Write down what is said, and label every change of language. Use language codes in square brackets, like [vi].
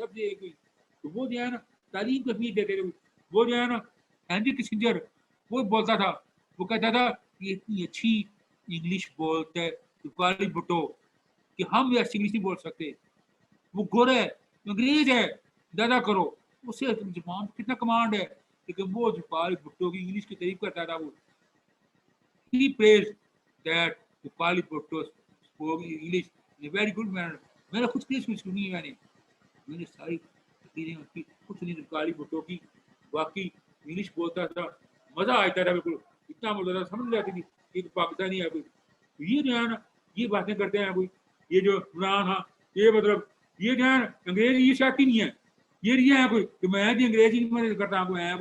[ur] اب یہ کوئی تو وہ جو ہے نا تعلیم کو اہمیت دیتے تھے. وہ جو ہے نا ہینری کسنجر وہ بولتا تھا، وہ کہتا تھا کہ اتنی اچھی انگلش بولتا ہے ذوالفقار بھٹو کہ ہم ایسی انگلش نہیں بول سکتے. وہ گورا ہے، انگریز ہے، زیادہ کرو اس سے زبان کتنا کمانڈ ہے. لیکن وہ ذوالفقار بھٹو کی انگلش کی تعریف کرتا تھا. [en] وہ he praised that Zulfikar Bhutto spoke English in a very good manner. [ur] میں نے خود کی سنی ہے، میں نے ساری تقریریں اس کی خود سنی ذوالفقار بھٹو کی. واقعی انگلش بولتا تھا، مزہ آتا تھا، بالکل اتنا بولتا تھا سمجھ جاتی تھی کہ پاکستانی ہے کوئی. یہ جو ہے نا یہ باتیں کرتے ہیں کوئی، یہ جو عمران ہاں یہ مطلب یہ جو ہے انگریزی یہ شاکی نہیں ہے، یہ ہے کوئی کہ میں بھی انگریزی میں کرتا ہوں.